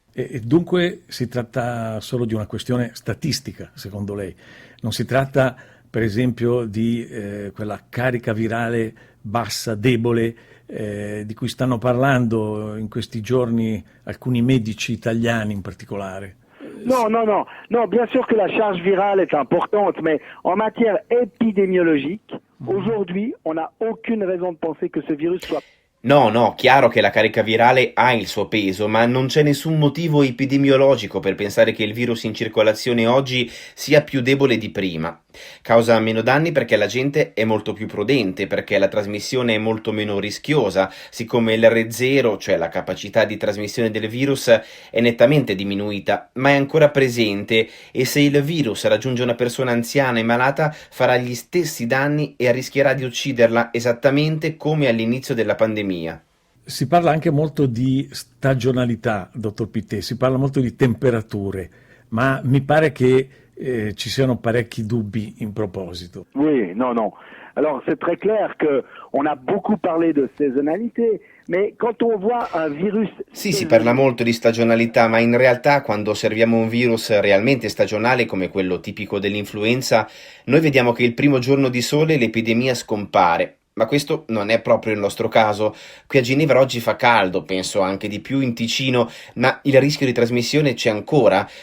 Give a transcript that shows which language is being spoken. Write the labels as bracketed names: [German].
[Italian] E dunque si tratta solo di una questione statistica, secondo lei? Non si tratta, per esempio, di quella carica virale bassa, debole, di cui stanno parlando in questi giorni alcuni medici italiani in particolare? [French] Non, bien sûr que la charge virale est importante, mais en matière épidémiologique, aujourd'hui, on n'a aucune raison de penser que ce virus soit... [Italian] No, chiaro che la carica virale ha il suo peso, ma non c'è nessun motivo epidemiologico per pensare che il virus in circolazione oggi sia più debole di prima. Causa meno danni perché la gente è molto più prudente, perché la trasmissione è molto meno rischiosa, siccome l'R0, cioè la capacità di trasmissione del virus, è nettamente diminuita, ma è ancora presente e se il virus raggiunge una persona anziana e malata farà gli stessi danni e rischierà di ucciderla esattamente come all'inizio della pandemia. Si parla anche molto di stagionalità, dottor Pittet, si parla molto di temperature, ma mi pare che ci siano parecchi dubbi in proposito. [French] Oui, non. Alors c'est très clair qu'on a beaucoup parlé de saisonnalité, mais quand on voit un virus... [Italian] Sì, si parla molto di stagionalità, ma in realtà quando osserviamo un virus realmente stagionale come quello tipico dell'influenza, noi vediamo che il primo giorno di sole l'epidemia scompare. Ma questo non è proprio il nostro caso. Qui a Ginevra oggi fa caldo, penso anche di più in Ticino, ma il rischio di trasmissione c'è ancora.